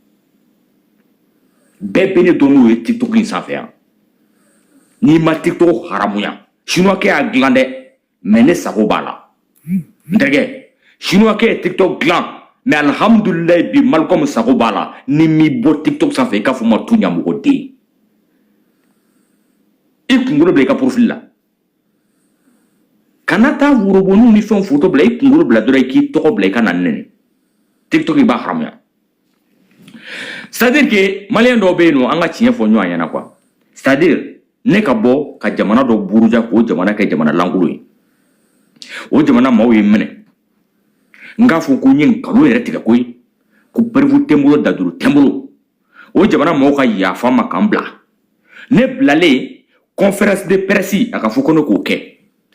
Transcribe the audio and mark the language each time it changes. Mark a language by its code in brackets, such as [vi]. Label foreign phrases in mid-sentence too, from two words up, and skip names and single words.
[bm] bɛɛ bɛ ne dɔn n'o ye TikTok in sanfɛ yan n'i ma TikTok haramuya chinois y'a dilan dɛ mais ne sago b'a la n terikɛ chinois ye TikTok dilan mais alhamdulilayi bi Malcolm sago b'a la ni m'i bɔ TikTok sanfɛ i k'a fɔ ma tu ɲamɔgɔden i kunkolo bila i ka profil la kana taa woroboniw ni fɛnw photo bila i kunkolo bila dɔrɔn i k'i tɔgɔ bila i ka na nɛni TikTok i b'a haramuya [fr] c'est-à-dire que [bm] maliyɛn dɔw bɛ yen nɔ an ka tiɲɛ fɔ ɲɔgɔn ɲɛna [fr] quoi c'est-à-dire [bm] ne ka bɔ ka jamana dɔ buruja k'o jamana kɛ jamana lankolon ye o jamana maaw ye minɛ n k'a fɔ ko n ye nkalon yɛrɛ tigɛ koyi ko perifu tɛ n bolo daduru tɛ n bolo o jamana maaw ka yafa ma k'an bila ne bilalen [fr] conférence de presse [bm] a ka fɔ ko ne k'o kɛ